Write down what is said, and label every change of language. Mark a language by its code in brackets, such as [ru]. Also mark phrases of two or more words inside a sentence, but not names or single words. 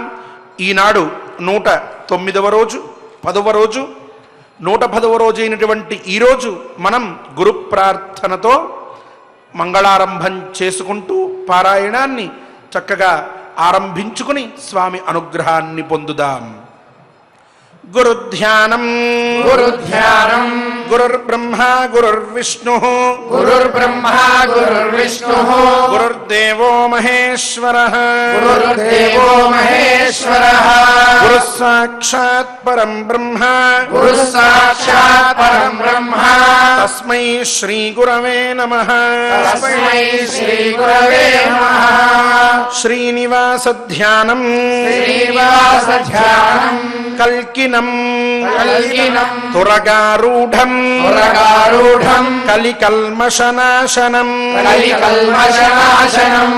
[te] ఈనాడు 109వ రోజు 10వ రోజు 110వ రోజు అయినటువంటి ఈరోజు మనం గురు ప్రార్థనతో మంగళారంభం చేసుకుంటూ పారాయణాన్ని చక్కగా ఆరంభించుకుని స్వామి అనుగ్రహాన్ని పొందుదాం. [sa] గురుధ్యానం గురుధ్యానం గురుర్బ్రహ్మ గురుర్విష్ణుః గురుర్బ్రహ్మ గురుర్విష్ణుః గురుర్దేవో మహేశ్వరః గురుర్దేవో మహేశ్వరః గురుః సాక్షాత్ పరం బ్రహ్మ గురుః సాక్షాత్ పరం బ్రహ్మ తస్మై శ్రీ గురవే నమః తస్మై శ్రీ గురవే నమః. శ్రీనివాస ధ్యానం శ్రీనివాస ధ్యానం కల్కినం కల్కినం తురగారూఢం తురగారూఢం కలికల్మషనాశనం కలికల్మషనాశనం